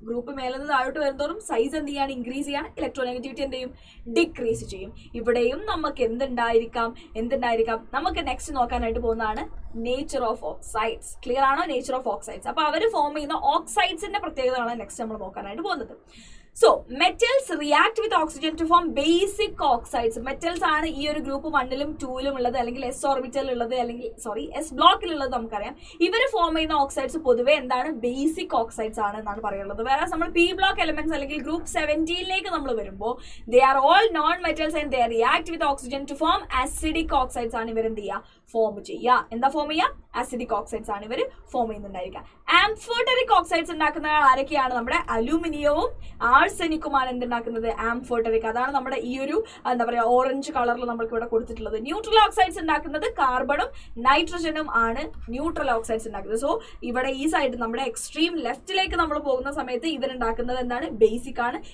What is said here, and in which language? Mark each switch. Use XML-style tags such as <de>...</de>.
<ml>Group മേലെ നിന്ന് താഴോട്ട് വരുന്നതോറും സൈസ് എന്ത് ചെയ്യാണ്? ഇൻക്രീസ് ചെയ്യാണ്. ഇലക്ട്രോ നെഗറ്റിവിറ്റി എന്ത് ചെയ്യും? ഡിക്രീസ് ചെയ്യും. ഇവിടെയും നമുക്ക് എന്തുണ്ടായിരിക്കാം? നമുക്ക് നെക്സ്റ്റ് നോക്കാനായിട്ട് പോകുന്നതാണ് നേച്ചർ ഓഫ് ഓക്സൈഡ്സ്. ക്ലിയർ ആണോ? Nature of oxides. അപ്പൊ അവർ ഫോം ചെയ്യുന്ന ഓക്സൈഡ്സിന്റെ പ്രത്യേകതകളാണ് നെക്സ്റ്റ് നമ്മൾ നോക്കാനായിട്ട് പോകുന്നത്.</ml> <en>So metals react with oxygen to form basic oxides.</en> <ml>Metals ആണ് ഈ ഒരു ഗ്രൂപ്പ് 1ലും 2ലും ഉള്ളത്, അല്ലെങ്കിൽ S ഓർബിറ്റൽ ഉള്ളത്, അല്ലെങ്കിൽ S ബ്ലോക്കിലുള്ളത് നമുക്കറിയാം. ഇവർ ഫോം ചെയ്യുന്ന ഓക്സൈഡ്സ് പൊതുവെ എന്താണ്? ബേസിക് ഓക്സൈഡ്സ് ആണ് എന്നാണ് പറയുന്നത്. വേറെ നമ്മൾ P ബ്ലോക്ക് എലമെന്റ്സ് അല്ലെങ്കിൽ ഗ്രൂപ്പ് 17ലേക്ക് നമ്മൾ വരുമ്പോൾ</ml> <en>they are all non metals and they react with oxygen to form acidic oxides</en> <ml>ആണ് ഇവർ എന്ത് ചെയ്യുക? ഫോം ചെയ്യുക. എന്താ ഫോം ചെയ്യുക? ആസിഡിക് ഓക്സൈഡ്സ് ആണ് ഇവർ ഫോം ചെയ്യുന്നുണ്ടായിരിക്കുക. ആംഫോട്ടറിക് ഓക്സൈഡ്സ് ഉണ്ടാക്കുന്ന ആരൊക്കെയാണ്? നമ്മുടെ അലൂമിനിയവും ആർസെനിക്കുമാണ് എന്തുണ്ടാക്കുന്നത്? ആംഫോട്ടറിക്. അതാണ് നമ്മുടെ ഈ ഒരു എന്താ പറയുക ഓറഞ്ച് കളറിൽ നമ്മൾക്ക് ഇവിടെ കൊടുത്തിട്ടുള്ളത്. ന്യൂട്രൽ ഓക്സൈഡ്സ് ഉണ്ടാക്കുന്നത് കാർബണും നൈട്രജനും ആണ് ന്യൂട്രൽ ഓക്സൈഡ്സ് ഉണ്ടാക്കുന്നത്. സോ ഇവിടെ ഈ സൈഡ് നമ്മുടെ എക്സ്ട്രീം ലെഫ്റ്റിലേക്ക് നമ്മൾ പോകുന്ന സമയത്ത് ഇവരുണ്ടാക്കുന്നത് എന്താണ്? ബേസിക് ആണ്.</ml>